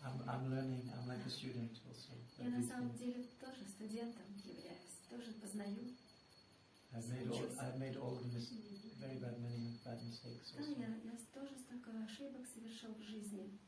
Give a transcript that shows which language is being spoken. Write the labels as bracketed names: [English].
[English] I'm learning, I'm like a student also. [Russian] Я на самом деле тоже студентом являюсь, тоже познаю. [English] I've made all the very many bad mistakes [Russian] Да, [English] also. [Russian] я тоже столько ошибок совершил в жизни.